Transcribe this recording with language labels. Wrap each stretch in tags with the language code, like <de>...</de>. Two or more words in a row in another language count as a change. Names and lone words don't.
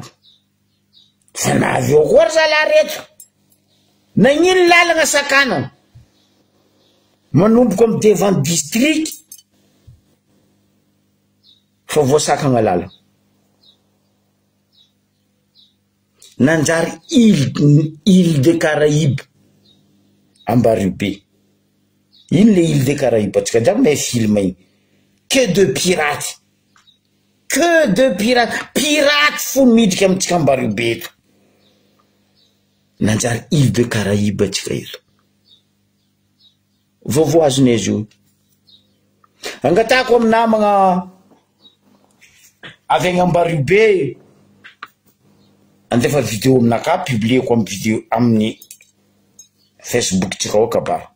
<mg>Fa navy eo koa zala reto. Nagnino lalagna sakana. Manomboka amin'ny devant district. Fa voasakagna lala. Nanjary île des Caraïbes. Ambarivo be. Ino le île des Caraïbes? Atsika jiaby mahay film igny.</mg> <fr>Que de pirates. que de</fr> <mg>piraty fony midriky amitsika Ambaribe eto. Nanjary île de Caraïbe atsika eto. Vaovao azony izy io. Angatako amin'ny namagna avy agny Ambaribe andefa vidéo aminaka publieko amin'ny vidéo amin'ny Facebook tsika ao kabara.</mg>